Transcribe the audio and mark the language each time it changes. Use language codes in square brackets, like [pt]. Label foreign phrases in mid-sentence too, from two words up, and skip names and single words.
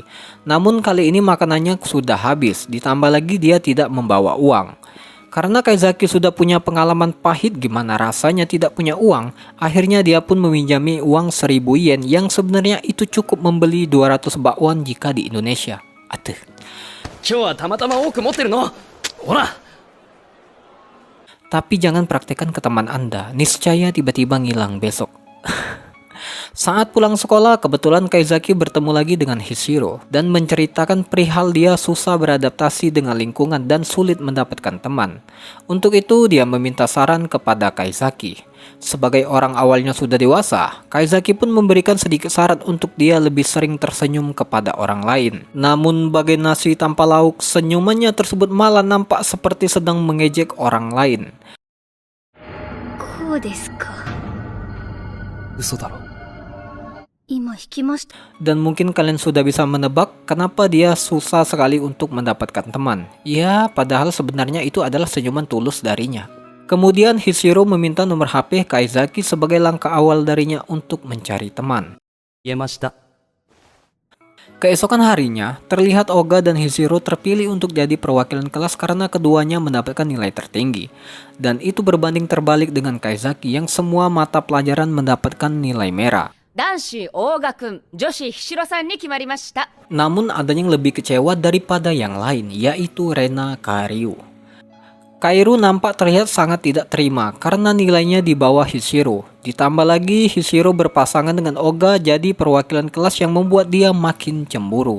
[id] Namun kali ini makanannya sudah habis, ditambah lagi dia tidak membawa uang. Karena Kaizaki sudah punya pengalaman pahit gimana rasanya tidak punya uang, akhirnya dia pun meminjami uang 1000 yen yang sebenarnya itu cukup membeli 200 bakwan jika di Indonesia. Atuh. [ja] 今日はたまたま多く持ってるのほら [id] Tapi jangan praktekkan ke teman Anda, niscaya tiba-tiba ngilang besok. Saat pulang sekolah, kebetulan Kaizaki bertemu lagi dengan Hishiro dan menceritakan perihal dia susah beradaptasi dengan lingkungan dan sulit mendapatkan teman. Untuk itu, dia meminta saran kepada Kaizaki. Sebagai orang awalnya sudah dewasa, Kaizaki pun memberikan sedikit saran untuk dia lebih sering tersenyum kepada orang lain. Namun bagai nasi tanpa lauk, senyumannya tersebut malah nampak seperti sedang mengejek orang lain. [ja] こうですか。嘘だろ今引きました。 [id] Dan mungkin kalian sudah bisa menebak kenapa dia susah sekali untuk mendapatkan teman. Ya, padahal sebenarnya itu adalah senyuman tulus darinya. Kemudian Hishiro meminta nomor HP Kaizaki sebagai langkah awal darinya untuk mencari teman. [ja] 言えました [id] Keesokan harinya, terlihat Oga dan Hishiro terpilih untuk jadi perwakilan kelas karena keduanya mendapatkan nilai tertinggi. Dan itu berbanding terbalik dengan Kaizaki yang semua mata pelajaran mendapatkan nilai merah. [ja] 男子大賀くん、女子ひしろさんに決まりました。 [id] Namun ada yang lebih kecewa daripada yang lain, yaitu Rena Karyu. Kairu nampak terlihat sangat tidak terima karena nilainya di bawah Hishiro. Ditambah lagi Hishiro berpasangan dengan Oga jadi perwakilan kelas yang membuat dia makin cemburu.